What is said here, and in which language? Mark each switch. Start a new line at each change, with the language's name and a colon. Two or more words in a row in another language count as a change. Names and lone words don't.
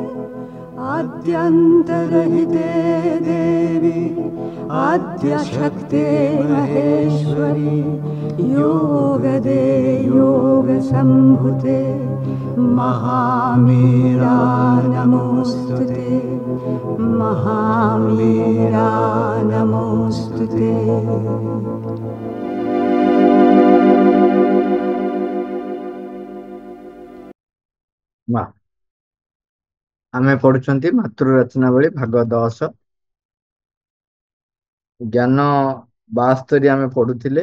Sanskrit: आद्यन्तरहिते देवी आद्यशक्ते महेश्वरी योगदे योगसम्भुते महामीरा नमोऽस्तुते महामीरा नमोऽस्तुते।
Odia: ଆମେ ପଢ଼ୁଛନ୍ତି ମାତୃ ରଚନାବଳୀ ଭାଗ 10 ଜ୍ଞାନ 72 ଆମେ ପଢ଼ୁଥିଲେ।